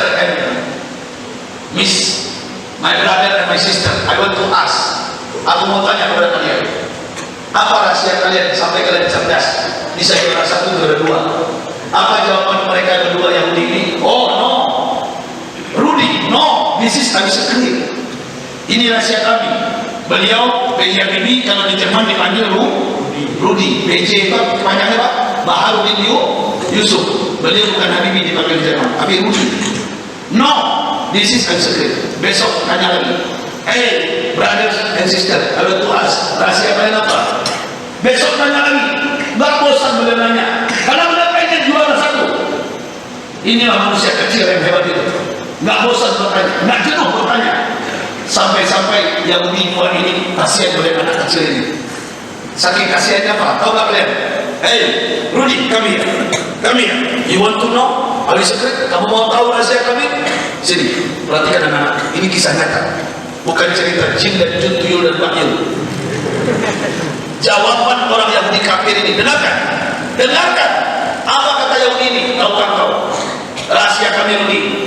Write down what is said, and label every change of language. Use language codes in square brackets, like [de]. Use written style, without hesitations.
[en] and Miss, my brother and my sister, I want to ask. [id] Aku mau tanya kepada kalian, apa rahasia kalian sampai kalian cerdas bisa juara 1, juara 2? Apa jawaban mereka berdua Yahudi ini? [en] Oh no, Rudy, no, this is I'm secret. [id] Ini rahasia kami. Beliau Benjamin kalau di Jerman dipanggil Rudy. BJ itu kepanjangannya Pak Baharudin Yusuf. Beliau bukan Habibie dipanggil di Jerman, tapi Rudy. [en] No, this is I'm secret. [id] Besok tanya lagi. [en] Hey, brothers and sisters, I want to ask, [id] rahasia kalian apa? Besok tanya lagi. Gak bosan beliau nanya. Karena beliau pengen juara 1. Inilah manusia kecil yang hebat itu. Gak bosan bertanya, gak jenuh bertanya. Sampai-sampai yang tua ini kasihan oleh anak kecil ini. Saking kasihannya apa? Tahu gak kalian? [en] Hey, Rudy, kami you want to know our secret? [id] Kamu mau tahu rahasia kami? Sini, perhatikan anak-anak. Ini kisah nyata, bukan cerita jin dan jun, tuyul dan bakyul. Jawaban orang Yahudi kafir ini, dengarkan. Apa kata Yahudi ini? Tahukah kau? Rahasia kami Rudy.